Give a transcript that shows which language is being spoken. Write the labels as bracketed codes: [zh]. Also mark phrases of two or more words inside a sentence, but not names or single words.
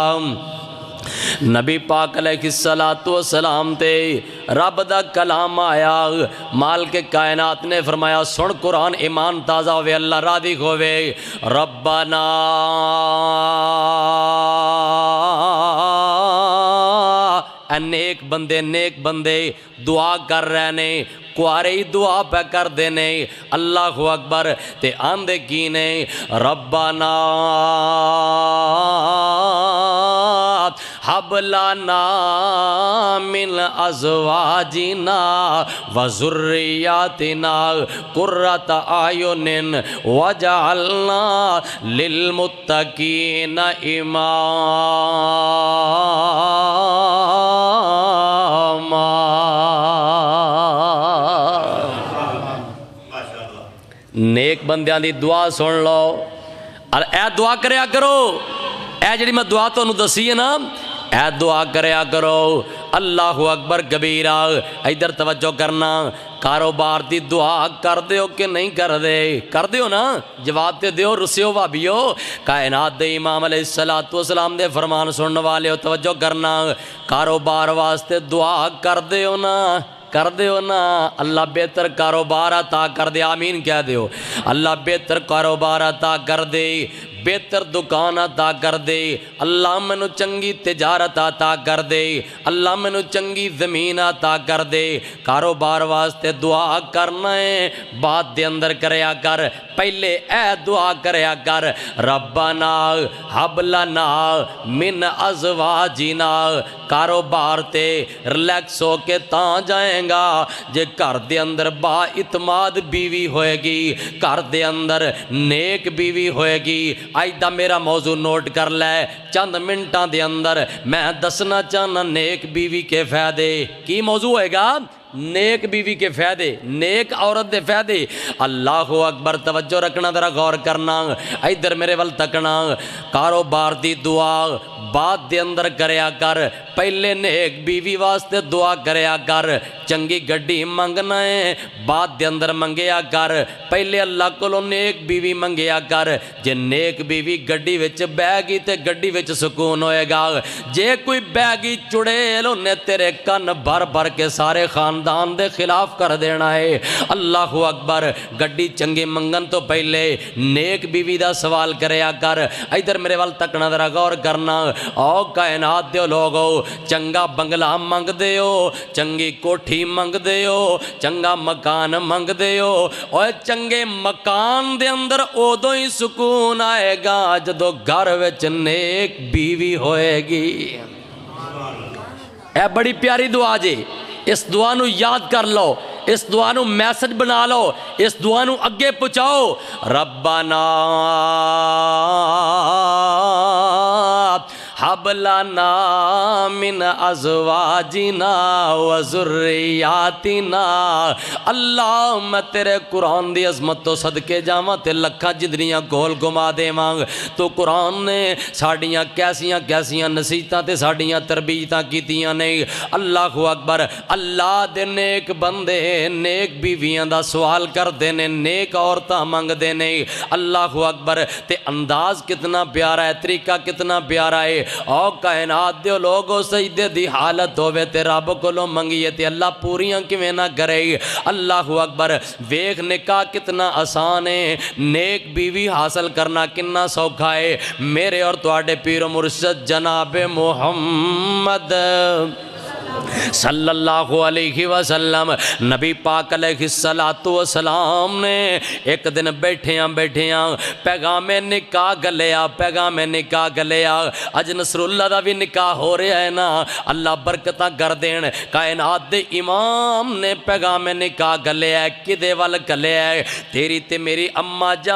[pa] نبی پاک [ar] علیہ السلام [pa] تے رب دا کلام آیا، مالک کائنات نے فرمایا سن قرآن ایمان تازہ ہوئے اللہ راضی ہوئے۔ ربنا نیک بندے دعا کر رہے نے، کوارے ہی دعا پہ کر دینے۔ [ar] اللہ اکبر، [pa] تے آندے کی نے [ar] ربنا حب لنا من ازواجنا وذریاتنا قرۃ اعین وجعلنا للمتقین اماما۔ [pa] نیک بندیاں دی دعا سن لو اور اے دعا کریا کرو، اے جڑی میں دعا تو انہوں دسی ہے نا، اے دعا کریا کرو۔ [ar] اللہ اکبر کبیرہ۔ [pa] ادھر توجہ کرنا، کاروبار دی دعا کر دیو کہ نہیں کر دے؟ کر دیو نا، جواب تے دیو، رسیو بھابیو۔ کائنات دے امام [ar] علیہ السلام [pa] دے فرمان سننے والے ہو، توجہ کرنا، کاروبار واسطے دعا کر دیو نا، کر دیو نا اللہ بہتر کاروبار عطا کر دے آمین کہہ دیو اللہ بہتر کاروبار عطا کر دے بہتر دکان عطا کر دے اللہ مینو چنگی تجارت عطا کر دے اللہ مینو چنگی زمین عطا کر دے کاروبار واسطے دعا کرنا ہے بعد دے اندر کریا کر پہلے اے دعا کریا کر [ar] ربنا ہب لنا من ازواجنا [pa] کاروبار تے ریلیکس ہو کے تاں جائیں گا جے گھر دے اندر با اعتماد بیوی ہوئے گی گھر دے اندر نیک بیوی ہوئے گی آئیدہ میرا موضوع نوٹ کر لے چند منٹاں دے اندر میں دسنا چاہنا نیک بیوی کے فائدے کی موضوع ہے گا نیک بیوی کے فائدے نیک عورت دے فائدے [ar] اللہ اکبر [pa] توجہ رکھنا ذرا غور کرنا ادھر میرے ول تکنا کاروبار دی دعا بعد دے اندر کریا کر پہلے نیک بیوی واسطے دعا کریا کر چنگی گڈی منگنا ہے بعد دے اندر منگیا کر پہلے اللہ کو نیک بیوی منگیا کر جے نیک بیوی گڈی وچ بہ گئی تے گڈی وچ سکون ہوئے گا جے کوئی بہ گئی چڑیل انہیں تیرے کن بھر بھر کے سارے خاندان دے خلاف کر دینا ہے [ar] اللہ اکبر [pa] گڈی چنگی منگن تو پہلے نیک بیوی دا سوال کریا کر ادھر میرے وال تکنا ذرا غور کرنا او کائنات دیو لوگو چنگا بنگلہ منگ دیو چنگی کوٹھی منگ دیو چنگا مکان منگ دیو اور چنگے مکان دے اندر اودوں ہی سکون آئے گا جدو گھر وچ نیک بیوی ہوئے گی اے بڑی پیاری دعا جی اس دعا نو یاد کر لو اس دعا نو میسج بنا لو اس دعا نو اگے پہنچاؤ [ar] ربنا حب لنا من ازواجنا وذریاتنا [pa] اللہ میں تیرے قرآن دی عظمت تو صدقے جاواں تے لکھاں جدریاں گول گما دیواں تو قرآن نے ساڑیاں کیسیاں نصیحتاں تے ساڑیاں تربیتاں کیتیاں نہیں [ar] اللہ اکبر [pa] اللہ دے نیک بندے نیک بیویاں دا سوال کر دینے نیک عورتاں منگ دینے [ar] اللہ اکبر [pa] تے انداز کتنا پیارا ہے طریقہ کتنا پیارا ہے او کائنات دیو لوگو سجدے دی حالت ہوئے تے رب کو لو منگیے تے اللہ پوریاں کیویں نہ کرے [ar] اللہ اکبر [pa] ویکھ نکاح کتنا آسان ہے نیک بیوی حاصل کرنا کتنا سوکھا ہے میرے اور تواڈے پیر و مرشد جناب محمد [ar] صلی اللہ علیہ وسلم [pa] نبی پاک [ar] علیہ السلام [pa] نے ایک دن بیٹھیاں پیغام نکاح گلیا اج نصر اللہ دا بھی نکاح ہو رہا ہے نا اللہ برکتاں کر دین کائنات دے امام نے پیغام نکاح گلیا ہے کدے وال گلیا ہے تیری تے میری اماں